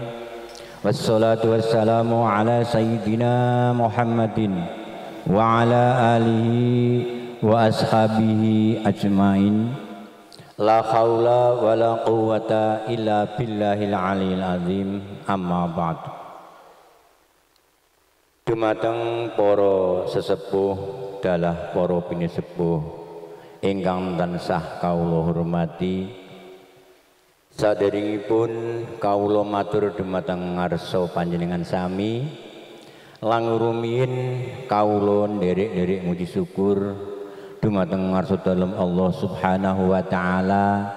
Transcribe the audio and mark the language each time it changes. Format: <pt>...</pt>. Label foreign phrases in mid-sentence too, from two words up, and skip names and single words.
<ar>والصلاة والسلام على سيدنا محمد وعلى آله وأصحابه أجمعين. لا حول ولا قوة إلا بالله العلي العظيم. أما بعد.</ar> <jv>Dumateng para sesepuh dalah para pinisepuh ingkang tansah kawula hormati, saderengipun kawula matur dumateng ngarsa panjenengan sami lang rumiyin kawula nderek-nderek muji syukur dumateng ngarsa dalem</jv> <ar>الله سبحانه وتعالى.</ar>